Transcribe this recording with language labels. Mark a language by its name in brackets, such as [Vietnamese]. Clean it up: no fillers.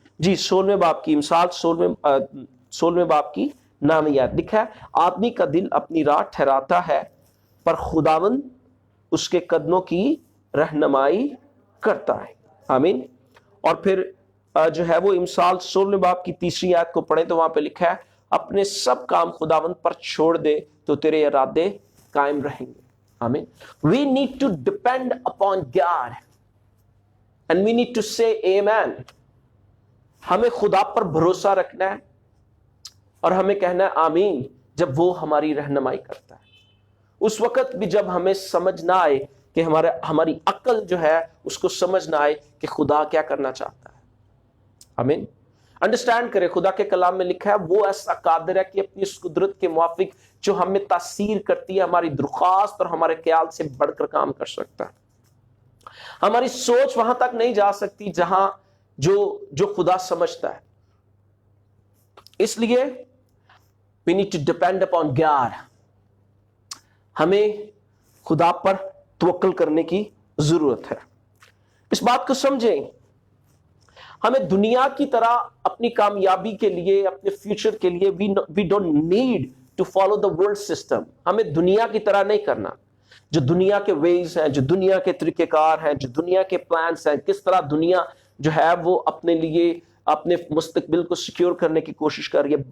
[Urdu] جی 16 باب کی مثال 16 باب کی 9 آیت لکھا ہے، آدمی کا دل اپنی راہ ٹھہراتا ہے پر خداوند اس کے قدموں کی رہنمائی کرتا ہے. آمین. اور پھر جو ہے وہ مثال 16 باب کی 3 آیت کو پڑھیں تو وہاں پہ لکھا ہے، اپنے سب کام خداوند پر چھوڑ دے تو تیرے ارادے قائم رہیں گے. آمین. [English] We need to depend upon God and we need to say amen. [Urdu] ہمیں خدا پر بھروسہ رکھنا ہے اور ہمیں کہنا ہے آمین جب وہ ہماری رہنمائی کرتا ہے. اس وقت بھی جب ہمیں سمجھ نہ آئے کہ ہماری عقل جو ہے اس کو سمجھ نہ آئے کہ خدا کیا کرنا چاہتا ہے. آمین. انڈرسٹینڈ کرے، خدا کے کلام میں لکھا ہے وہ ایسا قادر ہے کہ اپنی اس قدرت کے موافق جو ہمیں تاثیر کرتی ہے، ہماری درخواست اور ہمارے خیال سے بڑھ کر کام کر سکتا ہے. ہماری سوچ وہاں تک نہیں جا سکتی جہاں جو خدا سمجھتا ہے. اس لیے [English] we need to depend upon God. [Urdu] ہمیں خدا پر توکل کرنے کی ضرورت ہے. اس بات کو سمجھیں، ہمیں دنیا کی طرح اپنی کامیابی کے لیے، اپنے فیوچر کے لیے [English] we don't need to follow the world system. [Urdu] ہمیں دنیا کی طرح نہیں کرنا. جو دنیا کے ویز ہیں، جو دنیا کے طریقہ کار ہیں، جو دنیا کے پلانس ہیں، کس طرح دنیا جو ہے وہ اپنے لیے اپنے مستقبل کو سیکیور کرنے کی کوشش کر رہی ہے.